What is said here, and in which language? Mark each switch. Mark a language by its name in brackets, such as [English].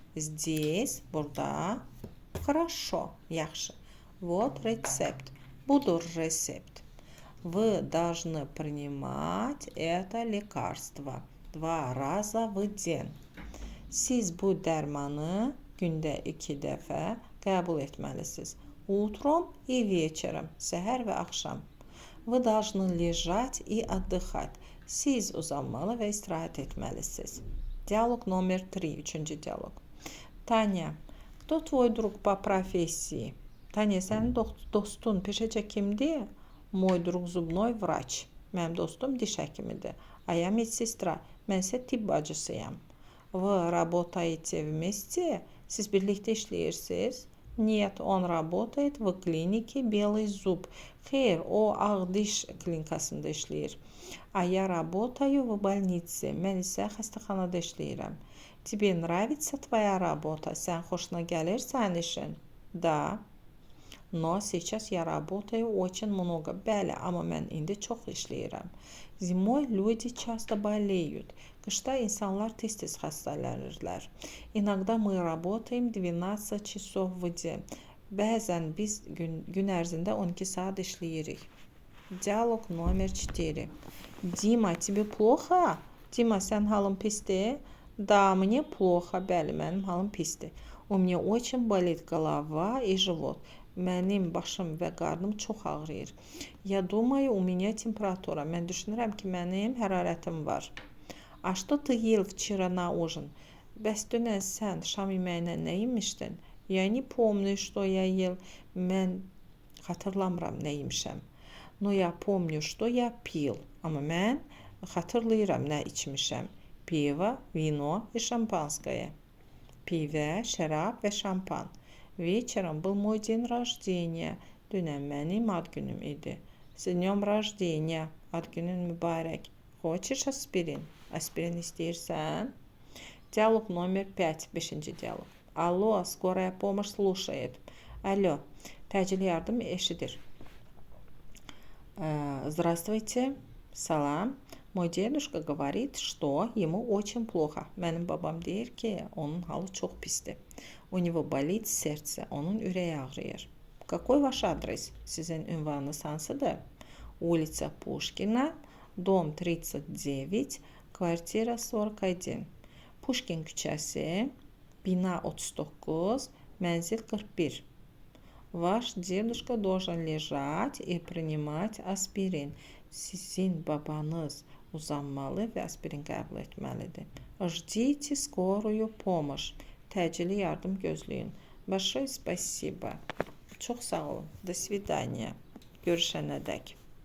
[Azerbaijani] Здесь, burada. Хорошо, yaxşı. [Russian] Вот рецепт. [Azerbaijani] Budur resept. [Russian] Вы должны принимать это лекарство 2 раза в день. [Azerbaijani] Siz bu dərmanı gündə 2 dəfə qəbul etməlisiniz. [Russian] Утром и вечером, [Azerbaijani] səhər və axşam. [Russian] Вы должны лежать и отдыхать. [Azerbaijani] Siz uzanmalı və istirahət etməlisiniz. [Russian] Диалог номер 3, [Azerbaijani] 3-cü dialoq. [Russian] Таня, кто твой друг по профессии? [Azerbaijani] Таня, sənin dostun peşəcə kimdir? [Russian] Мой друг зубной врач. [Azerbaijani] Mənim dostum diş həkimidir. [Russian] А я медсестра. [Azerbaijani] Mən isə tibb bacısıyam. [Russian] Вы работаете вместе? [Azerbaijani] Siz birlikdə işləyirsiniz? [Russian] Нет, он работает в клинике Белый зуб. [Azerbaijani] Xeyr, o ağ diş klinikasında işləyir. [Russian] А я работаю в больнице. [Azerbaijani] Mən isə xəstəxanada işləyirəm. [Russian] Тебе нравится твоя работа? [Azerbaijani] Sən xoşuna gəlir sənin işin? [Russian] Да. Но сейчас я работаю очень много. [Azerbaijani] Bəli, amma mən indi çox işləyirəm. [Russian] Zimой люди часто болеют. [Azerbaijani] Qışda insanlar tez-tez xəstələnirlər. [Russian] İnaqda мы работаем 12 часов в день. [Azerbaijani] Bəzən biz gün ərzində 12 saat işləyirik. [Russian] Диалог номер 4. Дима, тебе плохо? [Azerbaijani] Дима, sən halın pisdir? [Russian] Да, мне плохо. [Azerbaijani] Bəli, mənim halım pisdir. [Russian] У меня очень болит голова и живот. [Azerbaijani] Mənim başım və qarnım çox ağrıyır. [Russian] Я думаю, у меня температура. [Azerbaijani] Mən düşünürəm ki, mənim hərarətim var. [Russian] А что ты ел вчера на ужин? [Azerbaijani] Bəs dünən sən şam yeməyinə nə yemişdin? [Russian] Я не помню, что я ел. [Azerbaijani] Mən xatırlamıram nə yemişəm. [Russian] Но я помню, что я пил. [Azerbaijani] Amma mən xatırlayıram nə içmişəm. [Russian] Пиво, вино и шампанское. [Azerbaijani] Pivə, şərab və şampan. [Russian] Вечером был мой день rождения. [Azerbaijani] Dünən mənim ad günüm idi. [Russian] С днем рождения. [Azerbaijani] Ad günün mübarək. [Russian] Хочешь aspirin? [Azerbaijani] Aspirin istəyirsən? [Russian] Диалог номер 5. [Azerbaijani] 5-ci dialog. [Russian] Алло, скорая помощь слушает. [Azerbaijani] Алло, təcili yardım eşidir. [Russian] Здравствуйте, salam. Мой дедушка говорит, что ему очень плохо. [Azerbaijani] Mənim babam deyir ki, onun halı çox pisdir. [Russian] У него болит сердце, [Azerbaijani] onun ürəyi ağrıyır. [Russian] Какой ваш адрес? [Azerbaijani] Sizin ünvanınız hansıdır? [Russian] Улица Пушкина, dom 39, kvartira 41. [Azerbaijani] Pushkin küçəsi, bina 39, mənzil 41. [Russian] Ваш дедушка должен лежать и принимать aspirin. [Azerbaijani] Sizin babanız uzanmalı və aspirin qəbul etməlidir. [Russian] Ждите скорую помощь. [Azerbaijani] Təcili yardım gözləyin. [Russian] Большое спасибо. [Azerbaijani] Çox sağ olun. [Russian] До свидания. Görüşənədək.